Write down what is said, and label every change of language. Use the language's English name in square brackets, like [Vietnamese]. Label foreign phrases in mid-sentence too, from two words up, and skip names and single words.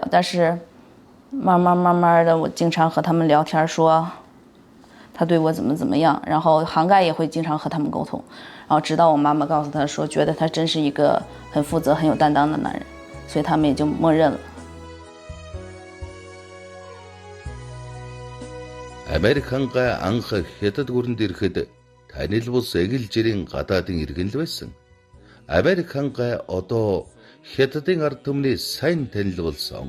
[Chinese] 但是慢慢的，我经常和他们聊天说他对我怎么样，然后涵盖也会经常和他们沟通，然后直到我妈妈告诉他说，觉得他真是一个很负责、很有担当的男人，所以他们也就默认了。 [Mongolian] Америк хангаа анх хятад гүрэнд ирэхэд танил бус эгэл жирийн гадаадын иргэн л байсан. Америк хангаа одоо хятадын ард түмний сайн танил болсон.